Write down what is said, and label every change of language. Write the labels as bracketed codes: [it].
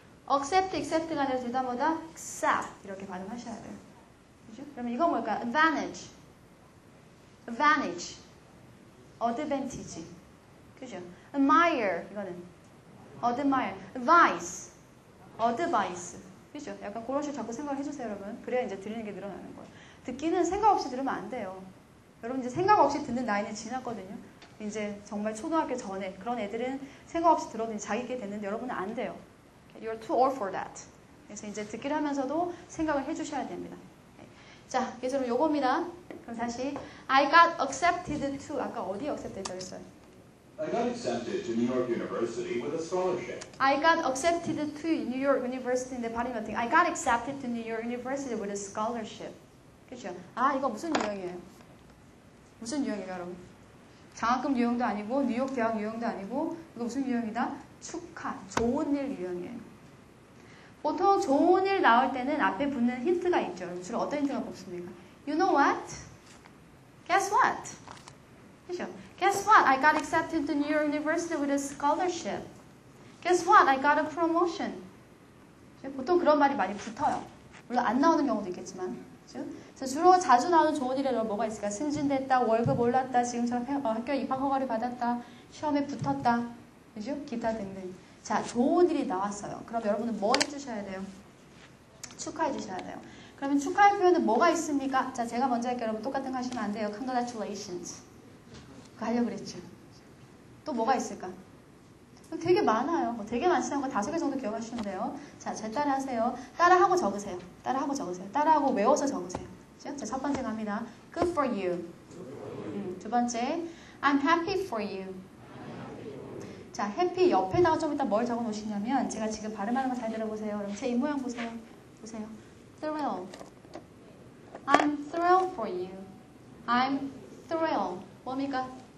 [ko] accept, accept가 아니라 둘 다 뭐다? accept 이렇게 발음하셔야 돼요. 그죠? 그러면 이건 뭘까요? [en] advantage, advantage, advantage, 그죠? admire 이거는 admire, advice, advice, 그죠? [ko] 약간 그런 식으로 자꾸 생각을 해주세요, 여러분. 그래야 이제 들리는 게 늘어나는 거예요. 듣기는 생각 없이 들으면 안 돼요. 여러분 이제 생각 없이 듣는 나이는 지났거든요. 이제 정말 초등학교 전에 그런 애들은 생각 없이 들어도 자기게 됐는데 여러분은 안 돼요. [en] You're too old for that. [ko] 그래서 이제 듣기를 하면서도 생각을 해주셔야 됩니다. 자, 그래서 여러분 요겁니다. 그럼 다시 I got accepted to 아까 어디 accepted 했어요? [en] I got accepted to New York University with a scholarship. I got accepted to New York University 인데 발음이 어떻게? I got accepted to New York University with a scholarship. [ko] 그렇죠? 아, 이거 무슨 유형이에요? 무슨 유형이에요, 여러분? 장학금 유형도 아니고 뉴욕 대학 유형도 아니고 이거 무슨 유형이다? 축하, 좋은 일 유형이에요. 보통 좋은 일 나올 때는 앞에 붙는 힌트가 있죠. 주로 어떤 힌트가 붙습니까? [en] You know what? Guess what? 그렇죠? Guess what? I got accepted to New York University with a scholarship. Guess what? I got a promotion. [ko] 보통 그런 말이 많이 붙어요. 물론 안 나오는 경우도 있겠지만. 그죠? 그래서 주로 자주 나오는 좋은 일에 뭐가 있을까? 승진됐다, 월급 올랐다, 지금처럼 학교에 입학 허가를 받았다, 시험에 붙었다, 그죠? 기타 등등. 자, 좋은 일이 나왔어요. 그럼 여러분은 뭐 해주셔야 돼요? 축하해 주셔야 돼요. 그러면 축하의 표현은 뭐가 있습니까? 자, 제가 먼저 할게요. 여러분 똑같은 거 하시면 안 돼요. Congratulations. 그거 하려고 그랬죠. 또 뭐가 있을까? 되게 많아요. 되게 많지만 거 5개 정도 기억하시면 돼요. 자, 잘 따라하세요. 따라하고 적으세요. 따라하고 적으세요. 따라하고 외워서 적으세요. 그죠? 자, 첫 번째 갑니다. Good for you. [en] 두 번째, I'm happy for you. [ko] 자, happy 옆에다가 좀 이따 뭘 적어 놓으시냐면 제가 지금 발음하는 거 잘 들어보세요. 그럼 제 입모양 보세요. 보세요. Thrill. I'm thrilled for you. [en] I'm thrilled. 뭡니까?